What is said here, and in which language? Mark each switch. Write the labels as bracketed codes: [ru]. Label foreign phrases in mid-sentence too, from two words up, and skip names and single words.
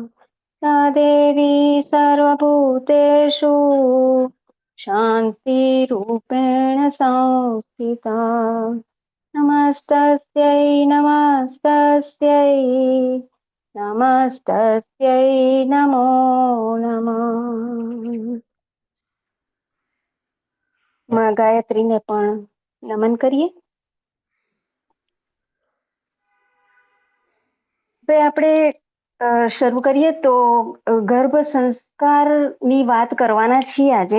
[sa] या देवी सर्वभूतेषु शान्तिरूपेण संस्थिता नमस्तस्यै नमस्तस्यै नमस्तस्यै नमो नमः. [gu] માં ગાયત્રીને પણ નમન કરીએ. હવે આપણે શરૂ કરીએ તો ગર્ભ સંસ્કારની વાત કરવાના છીએ આજે.